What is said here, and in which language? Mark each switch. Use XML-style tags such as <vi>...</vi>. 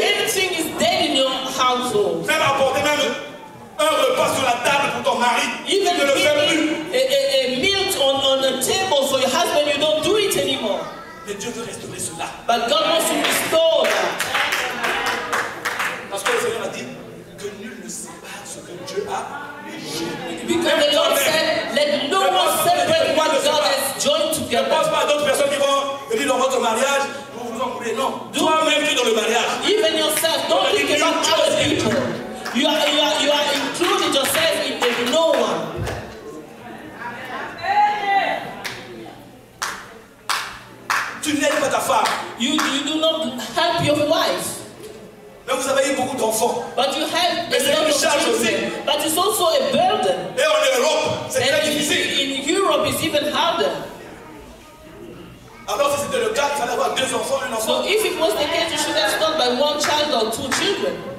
<en>Everything is dead in your household.</en> <fr>Même apporter même un repas sur la table pour ton mari. Tu</fr> <en>Even</en> <fr>ne le fais plus.</fr> <en>giving a meal on a table for your husband, you don't do it anymore.</en> <fr>Mais Dieu veut restaurer cela.</fr> <en>But God wants to restore that.</en> <fr>Parce que le Seigneur a dit que nul ne sépare ce que Dieu a uni.</fr> <en>Because the Lord said, let no one separate what God has joined</en> <fr>Ne</fr> <en>together.</en> <fr>pense pas à d'autres personnes qui vont venir dans votre mariage pour vous embrouiller. Non.</fr> <en>Do</en> <fr>Toi-même, tu es dans le mariage.</fr> <en>Even yourself, don't think about other people. You are including yourself in the no one.</en> <fr>Tu n'aides pas ta femme.</fr> <en>You do not help your wife.</en> <fr>Mais vous avez eu beaucoup d'enfants.</fr> <en>But you have</en> <fr>Mais c'est une charge aussi.</fr> <en>But it's also a burden.</en> <fr>Et en Europe, c'est très</fr> <en>And</en> <fr>difficile.</fr> <en>in Europe, it's even harder.</en> <fr>Alors si c'était le cas, il fallait avoir 2 enfants, un enfant.</fr> <en>So if it was the case, you should have started by 1 child or 2 children.</en>